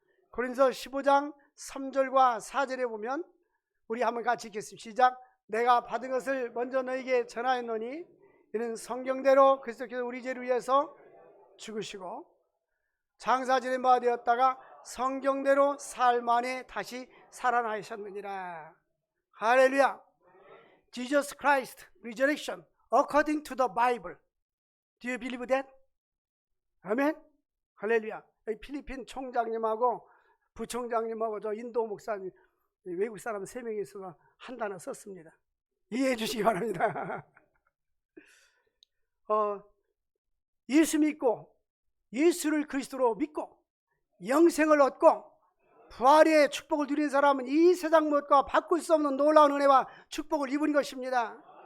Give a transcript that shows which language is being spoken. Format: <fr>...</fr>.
<ko>고린도서 15장 3절과 4절에 보면, 우리 한번 같이 읽겠습니다. 시작. 내가 받은 것을 먼저 너에게 전하였노니 이는 성경대로 그리스도께서 우리 죄를 위해서 죽으시고 장사 지낸 바 되었다가 성경대로 사흘 만에 다시 살아나셨느니라. 할렐루야.</ko> <en>Jesus Christ resurrection according to the Bible. Do you believe that?</en> <ko>아멘. 할렐루야. 필리핀 총장님하고 부총장님하고 저 인도 목사님, 외국 사람 3명이 있어서 한 단어 썼습니다. 이해해 주시기 바랍니다. 예수 믿고 예수를 그리스도로 믿고 영생을 얻고 부활의 축복을 누린 사람은 이 세상 무엇과 바꿀 수 없는 놀라운 은혜와 축복을 입은 것입니다.</ko>